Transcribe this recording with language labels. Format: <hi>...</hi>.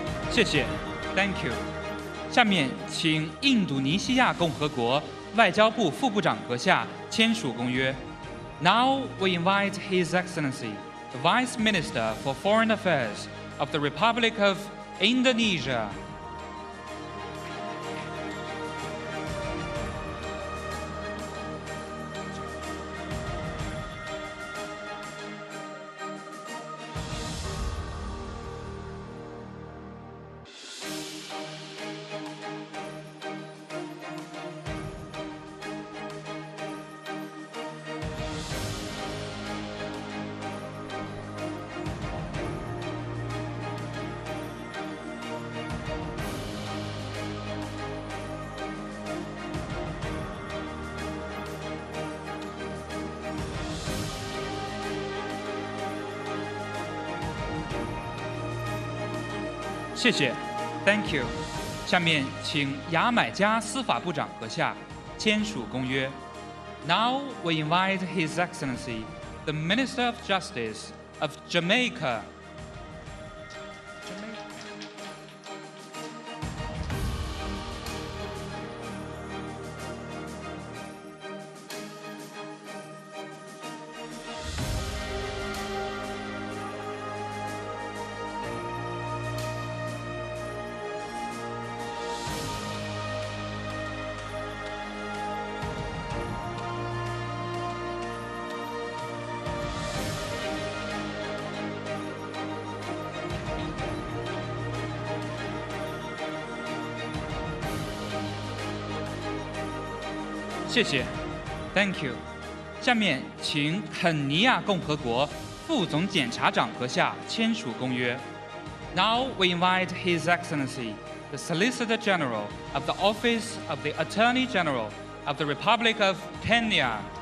<zh>谢谢 ，</zh> <en>Thank you。</en> <zh>下面请印度尼西亚共和国外交部副部长阁下签署公约。</zh> <en>Now we invite His Excellency, the Vice Minister for Foreign Affairs of the Republic of Indonesia.</en> <zh>谢谢 ，</zh> <en>Thank you。</en> <zh>下面请牙买加司法部长阁下签署公约。</zh> <en>Now we invite His Excellency, the Minister of Justice of Jamaica.</en> <zh>谢谢 ，</zh> <en>Thank you。</en> <zh>下面请肯尼亚共和国副总检察长阁下签署公约。</zh> <en>Now we invite His Excellency, the Solicitor General of the Office of the Attorney General of the Republic of Kenya.</en>